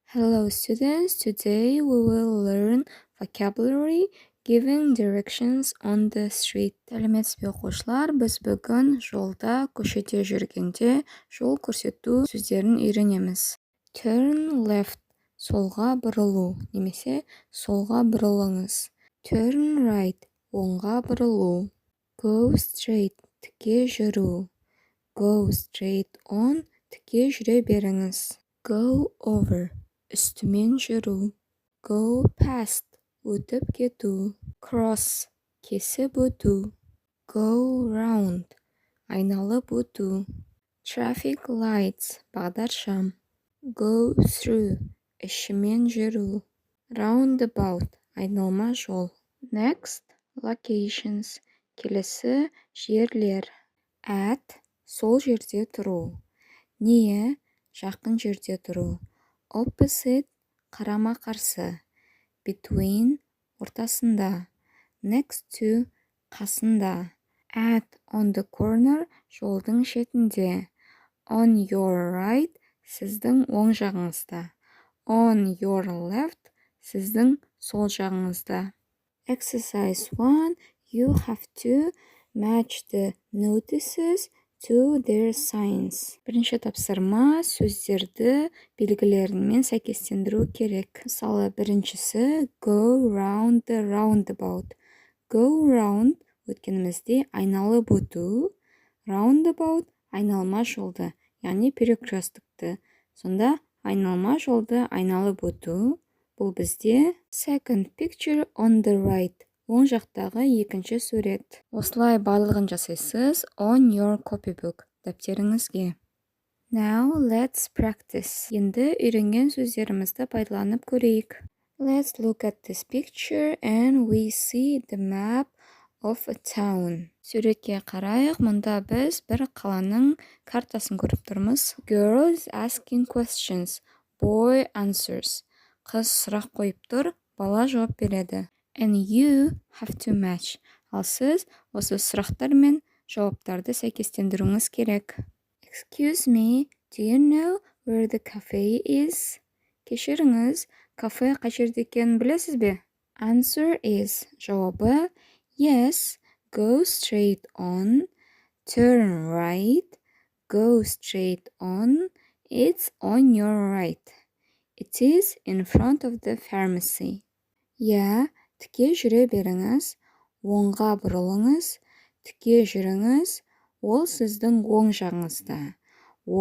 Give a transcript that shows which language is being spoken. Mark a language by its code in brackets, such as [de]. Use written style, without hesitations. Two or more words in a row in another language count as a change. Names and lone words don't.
[en] Hello students, today we will learn vocabulary giving directions on the street. [kk] Сәлеметсіз бе оқушылар, біз бүгін жолда, көшеде жүргенде жол көрсету сөздерін үйренеміз. [en] Turn left, [kk] солға бұрылу, немесе солға бұрылыңыз. [en] Turn right, [kk] оңға бұрылу. [en] Go straight, [kk] тіке жүру. [en] Go straight on, [kk] тіке жүре беріңіз. [en] Go over, [kk] үстімен жүру. [en] Go past, [kk] өтіп кету. Cross, кесіп өту. [en] Go round, [kk] айналып өту. [en] Traffic lights, бағдаршам. Go through, [kk] ішімен жүру. Roundabout, айналма жол. [en] Next, locations, [kk] келесі жерлер. At, сол жерде тұру. Near, жақын жерде тұру. Opposite, қарама қарсы. Between, ортасында. [en] Next to, қасында. At on the corner, [kk] жолдың шетінде. [en] On your right, [kk] сіздің оң жағыңызда. [en] On your left, [kk] сіздің сол жағыңызда. [en] Exercise 1. You have to match the notices to their signs. [kk] Бірінші тапсырма сөздерді белгілерімен сәйкестендіру керек. Мысалы, біріншісі [en] go round the roundabout. Go round [kk] өткенімізде айналып өту, roundabout айналма жолды, яғни перекрестікті. Сонда айналма жолды айналып өту, бұл бізде [en] second picture on the right. [kk] Оң жақтағы екінші сурет. Осылай барлығын жасайсыз [en] on your copybook, [kk] дәптеріңізге. [en] Now let's practice. [kk] Енді үйренген сөздерімізді пайдаланып көрейік. [en] Let's look at this picture and we see the map of a town. [kk] Суретке қарайық, мұнда біз бір қаланың картасын көріп тұрмыз. [en] Girl is asking questions. Boy answers. [kk] Қыз сұрақ қойып тұр, бала жауап береді. [en] And you have to match. [kk] Ал сіз осы сұрақтар мен жауаптарды сәйкестендіруіңіз керек. [en] Excuse me, do you know where the cafe is? [kk] Кешіріңіз, кафе қай жерде екенін білесіз бе? [en] Answer is, жауабы, yes, go straight on, turn right, go straight on, it's on your right. It is in front of the pharmacy. Yeah, [kk] тіке жүре беріңіз, оңға бұрылыңыз, тіке жүріңіз, ол сіздің оң жағыңызда.